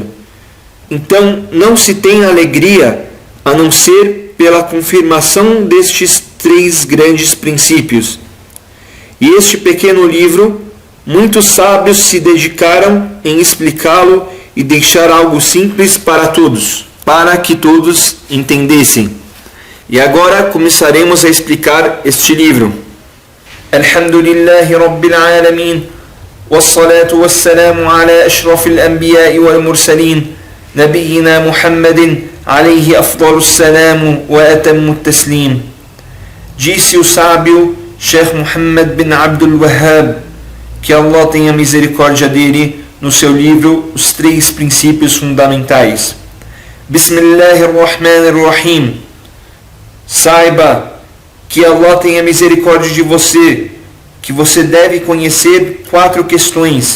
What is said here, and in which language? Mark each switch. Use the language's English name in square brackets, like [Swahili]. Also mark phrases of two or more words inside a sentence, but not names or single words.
[Portuguese] Então, não se tem alegria a não ser pela confirmação destes 3 grandes princípios. E este pequeno livro, muitos sábios se dedicaram em explicá-lo e deixar algo simples para todos, para que todos entendessem. E agora começaremos a explicar este livro. [Arabic] الحمد لله رب العالمين، والصلاة والسلام على أشرف الأنبياء والمرسلين، نبينا محمد، عليه أفضل السلام وأتم تسليم. [Portuguese] Disse o sábio Sheikh Muhammad bin Abdul Wahhab, que Allah tenha misericórdia dele, no seu livro Os 3 Princípios Fundamentais. Bismillahirrahmanirrahim. Saiba que Allah tenha misericórdia de você, que você deve conhecer 4 questões.